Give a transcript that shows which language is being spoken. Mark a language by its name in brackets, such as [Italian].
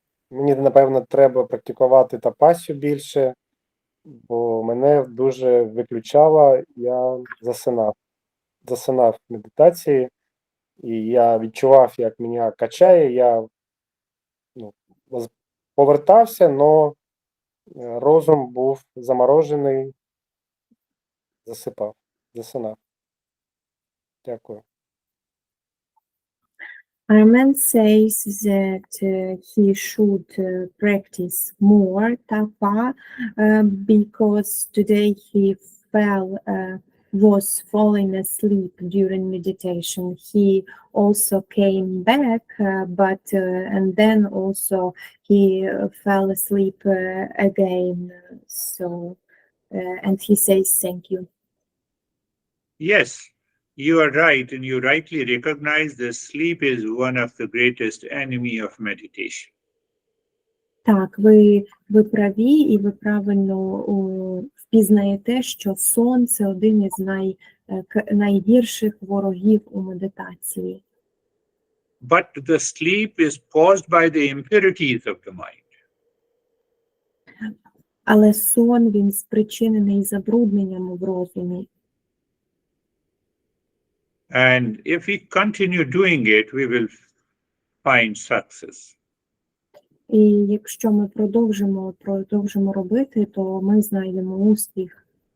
[Ukrainian] Мені, напевно, треба практикувати тапасію більше, бо мене дуже виключало, я засинав в медитації, і я відчував, як мене качає, я повертався, але розум був заморожений, засинав. Дякую. [English] Arman says that he should practice more tapa because today he fell was falling asleep during meditation, he also came back, and then also he fell asleep again. And he says thank you. Yes, you are right, and you rightly recognize that sleep is one of the greatest enemy of meditation. [Ukrainian] Так, ви праві, і ви правильно впізнаєте, що сон – це один із найгірших ворогів у медитації. [English] But the sleep is caused by the impurities of the mind. [Ukrainian] Але сон, він спричинений забрудненням в розумі. [English] And if we continue doing it, we will find success. [Ukrainian] І якщо ми продовжимо робити, то ми знайдемо успіх.